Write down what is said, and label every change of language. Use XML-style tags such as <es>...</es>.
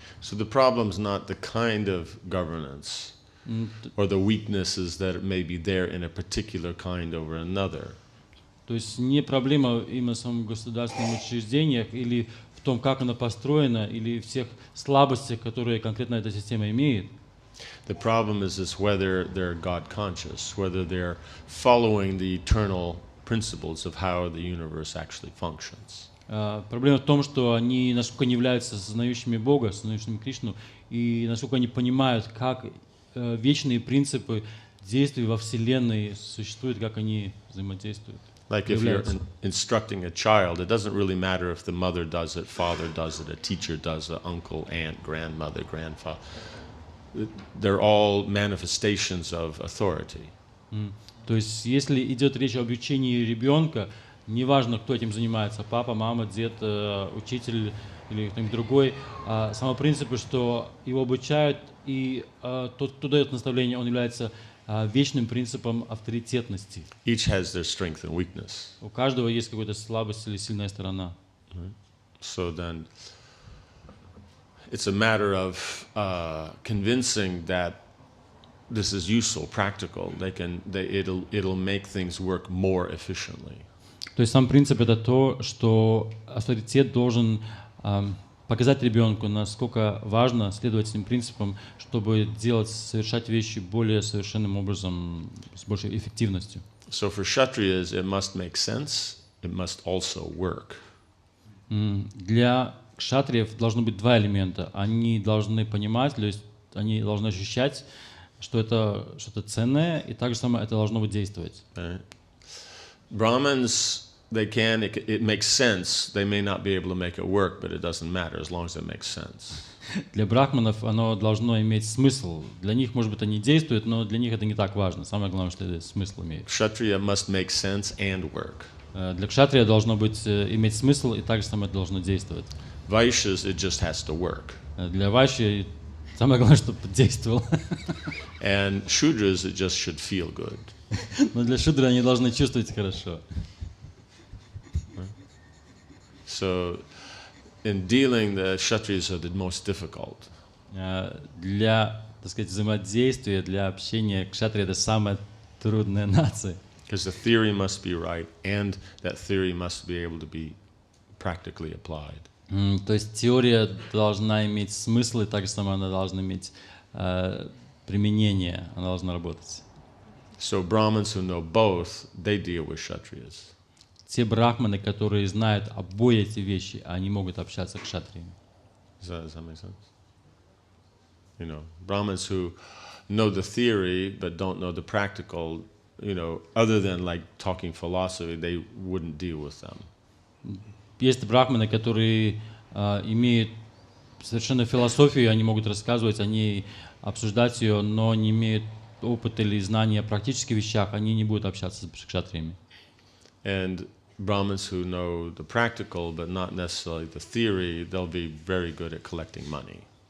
<en>So the problem's not the kind of governance or the weaknesses that may be there in a particular kind over another.</en> <ru>То есть не проблема именно в самом государственных учреждениях или в том, как она построена, или в тех слабостях, которые конкретно эта система имеет.</ru> <en>The problem is whether they're God conscious, whether they're following the eternal principles of how the universe actually functions.</en> <ru>Проблема в том, что они насколько не являются сознающими Бога, сознающими Кришну, и насколько они понимают, как вечные принципы действий во Вселенной существуют, как они взаимодействуют.</ru> <en>Like if you're instructing a child, it doesn't really matter if the mother does it, father does it, a teacher does it, uncle, aunt, grandmother, grandfather. They're all manifestations of authority.</en> <ru>То есть, если идет речь об обучении ребенка, неважно, кто этим занимается, папа, мама, дед, учитель или кто-нибудь другой, сам принцип, что его обучают, и тот, кто дает наставление, он является вечным принципом авторитетности.</ru> <en>Each has their strength and weakness.</en> <ru>У каждого есть какая-то слабость или сильная сторона.</ru> <en>So then it's a matter of convincing that this is useful, practical. It'll make things work more efficiently.</en> <ru>То есть сам принцип это то, что авторитет должен показать ребенку, насколько важно следовать этим принципам, чтобы совершать вещи более совершенным образом, с большей эффективностью.</ru> <en>So for Kshatriyas, it must make sense. It must also work.</en> <ru>Для кшатриев должно быть два элемента. Они должны понимать, то есть они должны ощущать, что это что-то ценное, и также самое это должно быть действовать.</ru> <en>Right. Brahmins, it makes sense. They may not be able to make it work, but it doesn't matter as long as it makes sense.</en> <ru>Для брахманов оно должно иметь смысл. Для них, может быть, они действуют, но для них это не так важно. Самое главное, что это смысл имеет.</ru> <en>Kshatriya must make sense and work.</en> <ru>Для кшатрия должно иметь смысл, и также самое это должно действовать.</ru> <en>Vaishyas, it just has to work.</en> <ru>Для вайши самое главное, чтобы действовал.</ru> <en>And Shudras, it just should feel good.</en> <ru>Но для шудры они должны чувствовать хорошо.</ru> <en>So, in dealing, the Kshatriyas are the most difficult.</en> <ru>Для, так сказать, взаимодействия, для общения кшатрия это самая трудная нация.</ru> <en>Because the theory must be right, and that theory must be able to be practically applied.</en> <ru>То есть теория должна иметь смысл, и так же самое она должна иметь применение, она должна работать.</ru> <en>So Brahmins who know both, they deal with Kshatriyas.</en> <ru>Те брахманы, которые знают обои эти вещи, они могут общаться с кшатриями.</ru> <en>Does that make sense? You know, Brahmins who know the theory but don't know the practical, you know, other than like talking philosophy, they wouldn't deal with them.</en> <ru>Есть брахманы, которые имеют совершенно философию, они могут рассказывать о ней, обсуждать ее, но не имеют опыта или знания о практических вещах, они не будут общаться с кшатриями.</ru> <en>And Brahmins who know the practical but not necessarily the theory, they'll be very good at collecting money.</en>